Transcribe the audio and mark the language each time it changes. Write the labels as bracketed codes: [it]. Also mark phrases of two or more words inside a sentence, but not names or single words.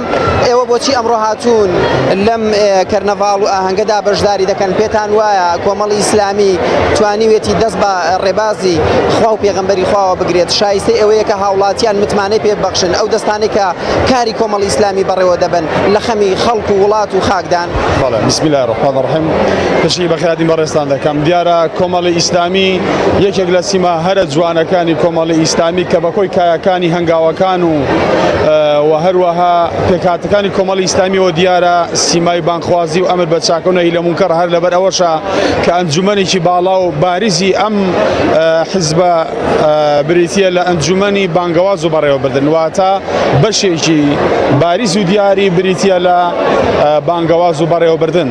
[ckb] ئێوە بۆچی ئەمڕۆ هاتوون لەم کەرنەڤاڵ و ئاهەنگەدا بەشداری دەکەن؟ پێتان وایە کۆمەڵی ئیسلامی توانیوێتی دەست بە ڕێبازی خوا و پێغەمبەری خواوە بگرێت؟ شایستەی ئەوەیە کە هاوڵاتیان متمانەی پێبەخشن، ئەو دەستانێک کە کاری کۆمەڵی ئیسلامی بەڕێوە دەبن لە خەمی خەڵک و وڵات و خاکدان؟ [ar] بسم الله الرحمن الرحیم. [ckb] پشتی بەخێراتی بەڕێستان دەکەم. دیارە کۆمەڵی ئیسلامی یەکێک لە سیما هەرە جوانەکانی کۆمەڵی ئیسلامی کە بەکۆی کایەکانی هەنگاوەکان و هەروەها پێکاتەکانی کۆمەڵی ئیسلامیەوە دیارە سیمای بانخوازی و ئەمر بە چاکەونەی لە مونکەڕ هەر لەبەر ئەوەشە کە ئەنجومەنێکی باڵا و باریزی ئەم حزبە بریتیە لە ئەنجومەنی بانگەواز و بەڕێوە بردن، واتە بەشێکی باریز و دیاری بریتیە لە بانگەواز و بەڕێوە بردن.